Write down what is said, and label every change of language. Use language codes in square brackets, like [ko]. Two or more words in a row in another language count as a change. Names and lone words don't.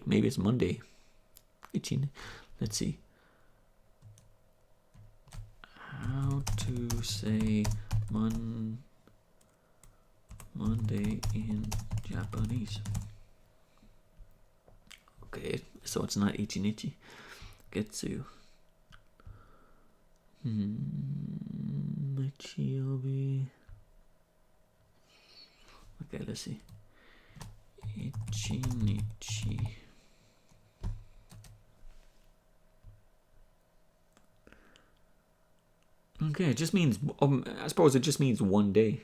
[en] Maybe it's Monday. Let's see. How to say Monday in Japanese. Okay, so it's not ichinichi. [ja] Getsu. Ichiobi. [en] Okay, let's see. Ichinichi. Okay, it just means, I suppose it just means one day.